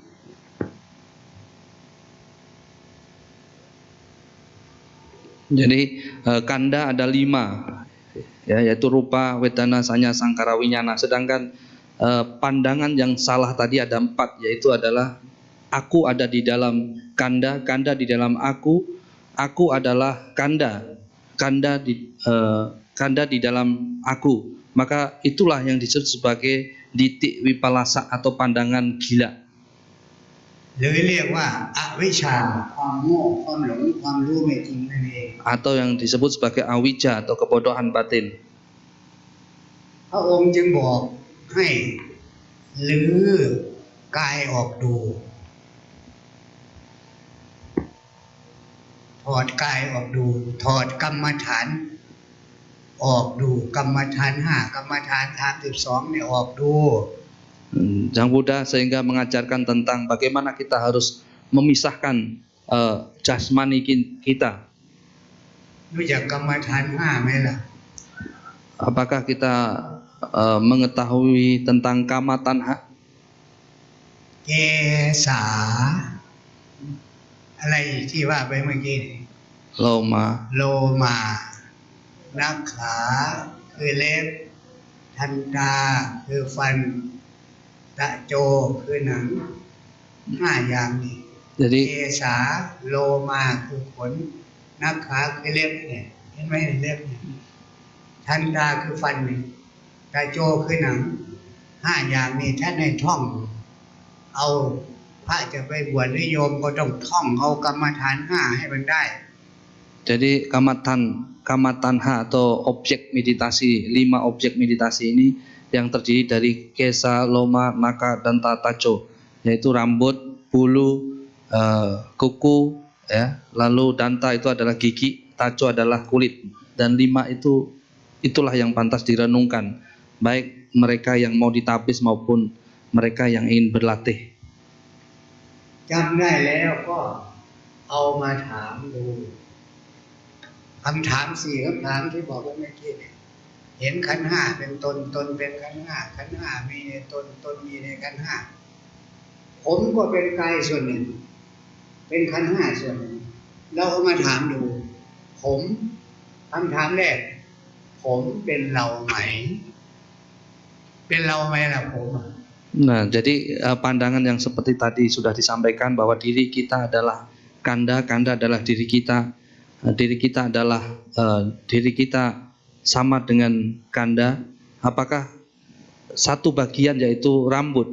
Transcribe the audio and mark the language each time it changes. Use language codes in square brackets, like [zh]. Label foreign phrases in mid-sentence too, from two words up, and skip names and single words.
[id] Jadi kanda ada 5, ya, yaitu rupa, wedana, sanya, sangkara, winyana. Sedangkan pandangan yang salah tadi ada 4, yaitu adalah aku ada di dalam kanda, kanda di dalam aku adalah kanda, kanda di dalam aku. Maka itulah yang disebut sebagai ditik wipalasa atau pandangan gila. [th] หรือเรียกว่าอวิชชาความโง่ความหลงความรู้ไม่จริงนั่นเอง [id] Atau yang disebut sebagai awija atau kebodohan batin. [th] พระองค์จึงบอกให้ลื้อกายออกดูถอดกายออกดูถอดกรรมฐานออกดูกรรมฐาน5กรรมฐาน32เนี่ยออกดู [id] Sang Buddha sehingga mengajarkan tentang bagaimana kita harus memisahkan jasmani kita. [th] รู้จักกรรมฐาน5ไหมล่ะ [id] Apakah kita mengetahui tentang kama tanha? [th] เกสาอะไรที่ว่าไปเมื่อกี้ Loma, โลมานักขาคือเล็บทันตาคือฟันตะโจคือหนัง5อย่างนี้ [id] Jadi [th] เกสาโลมาคือขนนักขาคือเล็บเนี่ยเห็นไหมเล็บเนี่ยทันตาคือฟันเนี่ยตะโจคือหนัง5อย่างนี้ท่านให้ท่องเอาพระจะไปบวชหรือโยมก็ต้องท่องเอากรรมฐาน5ให้มันได้ [id] Jadi kama tanha atau objek meditasi, 5 objek meditasi ini yang terdiri dari kesa, loma, naka, dan tacho, yaitu rambut, bulu, kuku, ya. Lalu danta itu adalah gigi, tacho adalah kulit, dan 5 itulah yang pantas direnungkan, baik mereka yang mau ditapis maupun mereka yang ingin berlatih. [th] จำได้แล้วก็เอามาถามดูคำถาม4คำถามที่บอกไว้เมื่อกี้เนี่ยเห็นขันธ์ห้าเป็นตนตนเป็นขันธ์ห้าขันธ์ห้ามีในตนตนมีในขันธ์ห้าผมก็เป็นกายส่วนหนึ่งเป็นขันธ์ห้าส่วนหนึ่งเราเอามาถามดูผมคำถามแรกผมเป็นเราไหมเป็นเราไหมล่ะผม [id] Nah, jadi pandangan yang seperti tadi sudah disampaikan bahwa diri kita adalah kanda, kanda adalah diri kita adalah diri kita sama dengan kanda. Apakah satu bagian yaitu rambut?